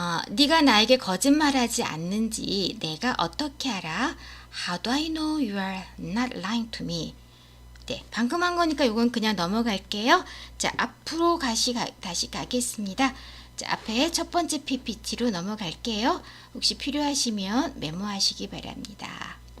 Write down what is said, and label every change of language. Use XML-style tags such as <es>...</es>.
<ko>네가 나에게 거짓말하지 않는지 내가 어떻게 알아?</ko> <en>How do I know you are not lying to me?</en> <ko>네, 방금 한 거니까 이건 그냥 넘어갈게요. 자, 앞으로 다시 가겠습니다. 자, 앞에 첫 번째 PPT로 넘어갈게요. 혹시 필요하시면 메모하시기 바랍니다.</ko>